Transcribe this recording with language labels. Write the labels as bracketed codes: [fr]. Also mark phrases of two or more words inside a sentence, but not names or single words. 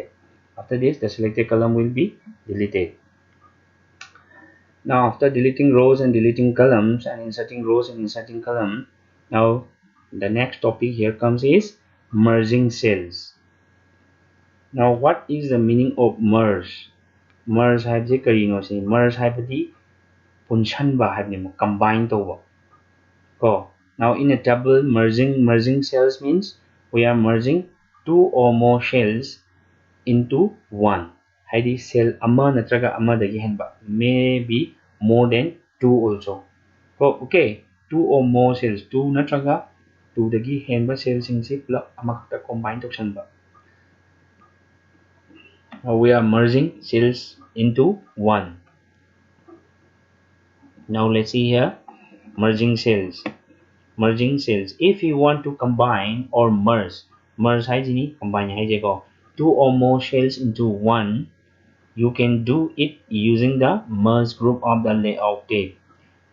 [en] After this, the selected column will be deleted. Now after deleting rows and deleting columns and inserting rows and inserting columns, now the next topic here comes is merging cells. Now what is the meaning of merge? [mni] Merge haibse karino se? Merge haibadi punshanba haibne, combine toba. [en] Now in a table, merging cells means we are merging two or more cells into one. [mni] Haidi cell ama natraga ama dagi henba, [en] maybe more than two also. [mni] Okay, [en] two or more cells, [mni] two natraga two dagi henba cells in si plug ama kakta combine toksanba. [en] Now we are merging cells into one. Now let's see here, merging cells. Merging cells. If you want to combine or merge haijini combine haijeko two or more cells into one, you can do it using the merge group of the layout tab.